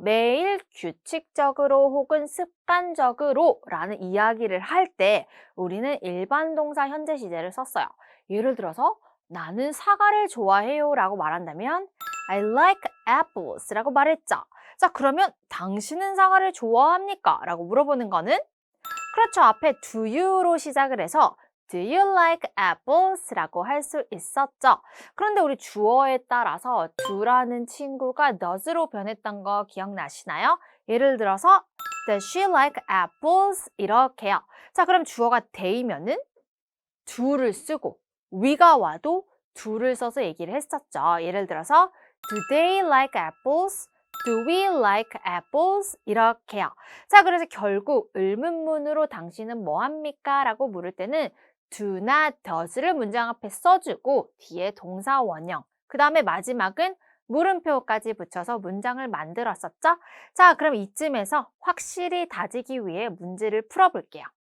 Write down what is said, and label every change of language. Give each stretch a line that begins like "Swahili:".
Korean: 매일 규칙적으로 혹은 습관적으로 라는 이야기를 할 때 우리는 일반 동사 현재 시제를 썼어요. 예를 들어서 나는 사과를 좋아해요 라고 말한다면
English: I like apples
Korean: 라고 말했죠. 자, 그러면 당신은 사과를 좋아합니까? 라고 물어보는 거는 그렇죠. 앞에 do you로 시작을 해서
English: Do you like apples?
Korean: 라고 할 수 있었죠. 그런데 우리 주어에 따라서 do라는 친구가 does로 변했던 거 기억나시나요? 예를 들어서
English: Does she like apples?
Korean: 이렇게요. 자, 그럼 주어가 they면은 do를 쓰고 we가 와도 do를 써서 얘기를 했었죠. 예를 들어서
English: Do they like apples? Do we like apples?
Korean: 이렇게요. 자, 그래서 결국 의문문으로 당신은 뭐 합니까? 라고 물을 때는 do나 does를 문장 앞에 써주고 뒤에 동사 원형, 그 다음에 마지막은 물음표까지 붙여서 문장을 만들었었죠? 자, 그럼 이쯤에서 확실히 다지기 위해 문제를 풀어볼게요.